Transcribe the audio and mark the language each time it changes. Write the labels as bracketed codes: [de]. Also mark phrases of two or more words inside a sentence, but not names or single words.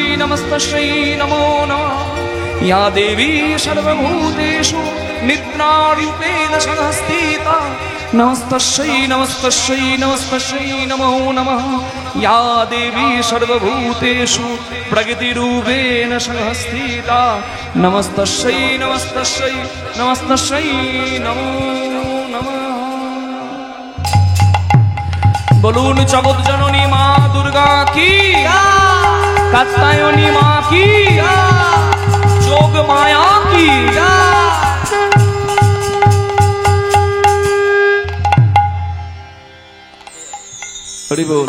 [sa] नमस्तस्यै नमो नमः या देवी सर्वभूतेषु निद्रारूपेण संस्थिता नमस्तस्यै नमस्तस्यै नमस्तस्यै नमो नमः या देवी सर्वभूतेषु प्रकृतिरूपेण संस्थिता नमस्तस्यै नमस्तस्यै नमस्तस्यै नमो नमः। [bn] বলুন জগৎ জননী মা দুর্গা কি, কাত্যায়নী মা কি, যোগ মায়া কি। হরি বল।